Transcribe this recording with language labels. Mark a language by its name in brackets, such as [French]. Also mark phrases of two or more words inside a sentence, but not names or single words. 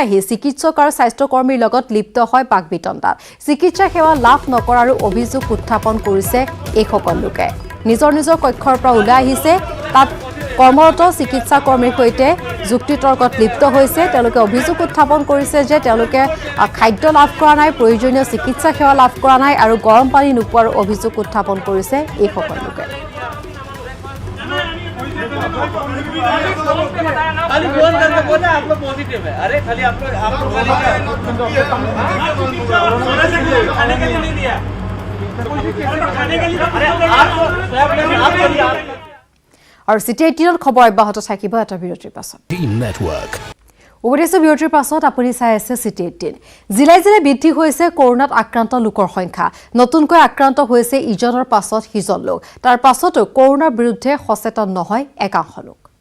[Assamese] আহি চিকিৎসক আৰু স্বাস্থ্যকৰ্মীৰ লগত লিপ্ত হয় বাকবিতণ্ডাত চিকিৎসা সেৱা লাভ নকৰাৰ অভিযোগ উত্থাপন কৰিছে এইসকল লোকে নিজৰ নিজৰ কক্ষৰ পৰা ওলাই আহিছে তাত কৰ্মৰত চিকিৎসা কৰ্মীৰ সৈতে যুক্তিতৰ্কত লিপ্ত হৈছে তেওঁলোকে অভিযোগ উত্থাপন কৰিছে যে তেওঁলোকে খাদ্য লাভ কৰা নাই প্ৰয়োজনীয় চিকিৎসা সেৱা লাভ কৰা নাই আৰু গৰম পানী নোপোৱাৰ অভিযোগ উত্থাপন কৰিছে এইসকল লোকে [Hindi] खाली फोन करके बोला आप लोग पॉजिटिव है अरे खाली आप लोग खाने के लिए नहीं दिया खाने के लिए [Assamese] আৰু চিটি 18ৰ খবৰ অব্যাহত থাকিব এটা বিৰতিৰ পাছত বিৰতিৰ পাছত আপুনি চাই আছে চিটি 18 জিলাই জিলাই বৃদ্ধি হৈছে কৰোনাত আক্ৰান্ত লোকৰ সংখ্যা নতুনকৈ আক্ৰান্ত হৈছে ইজনৰ পাছত সিজন লোক তাৰ পাছতো কৰোনাৰ বিৰুদ্ধে সচেতন নহয় একাংশ লোক